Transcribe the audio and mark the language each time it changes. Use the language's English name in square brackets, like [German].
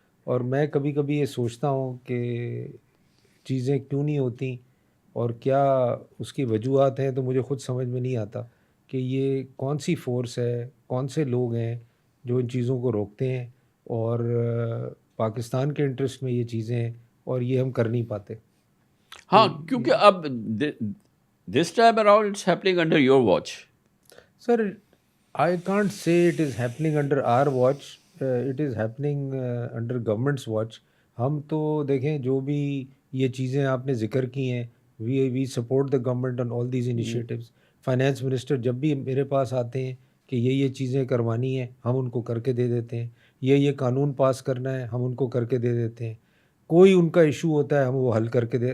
[Urdu] اور میں کبھی کبھی یہ سوچتا ہوں کہ چیزیں کیوں نہیں ہوتی اور کیا اس کی وجوہات ہیں، تو مجھے خود سمجھ میں نہیں آتا کہ یہ کون سی فورس ہے، کون سے لوگ ہیں جو ان چیزوں کو روکتے ہیں، اور پاکستان کے انٹرسٹ میں یہ چیزیں ہیں اور یہ ہم کر نہیں پاتے. ہاں کیونکہ اب [English] This time around it's happening under your watch. Sir I can't say it is happening under our watch. It is happening under government's watch. [Urdu] ہم تو دیکھیں جو بھی یہ چیزیں آپ نے ذکر کی ہیں، [English] we support the government on all these initiatives. [Urdu] Finance minister جب بھی میرے پاس آتے ہیں کہ یہ چیزیں کروانی ہیں، ہم ان کو کر کے دے دیتے ہیں. یہ قانون پاس کرنا ہے، ہم ان کو کر کے دے دیتے ہیں. کوئی ان کا ایشو ہوتا ہے ہم وہ حل کر کے دے.